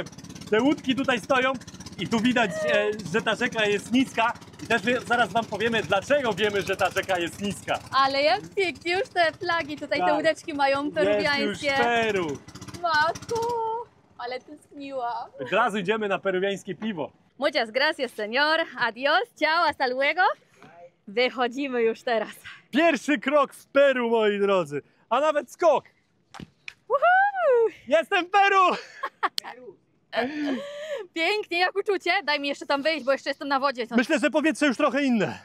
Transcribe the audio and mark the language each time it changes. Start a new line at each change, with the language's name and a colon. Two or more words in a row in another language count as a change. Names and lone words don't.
Polish: Te łódki tutaj stoją i tu widać, że ta rzeka jest niska. I też zaraz wam powiemy, dlaczego wiemy, że ta rzeka jest niska. Ale jak pięknie, już te flagi tutaj, te łódeczki mają peruwiańskie. Jest już Peru. Matko, ale tęskniłam. Od razu idziemy na peruwiańskie piwo.
Spanish: Muchas gracias, señor. Adiós, ciao, hasta luego.
Polish: Wychodzimy już teraz. Pierwszy krok w Peru, moi drodzy, a nawet skok. Woohoo! Jestem w Peru! Pięknie, jak uczucie? Daj mi jeszcze tam wyjść, bo jeszcze jestem na wodzie. Myślę, że powietrze już trochę inne.